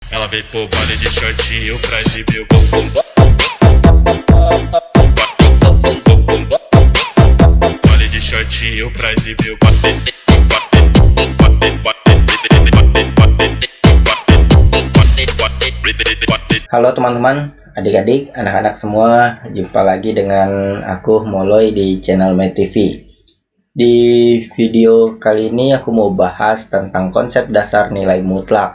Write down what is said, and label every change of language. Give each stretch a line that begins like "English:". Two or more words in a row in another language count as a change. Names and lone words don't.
Portuguese: Ela veio pro baile de shortinho pra exibir o bumbum. Baile de shortinho pra exibir o
Indonesian: Halo teman-teman, adik-adik, anak-anak semua, jumpa lagi dengan aku Moloy di channel MedTV. Di video kali ini aku mau bahas tentang konsep dasar nilai mutlak.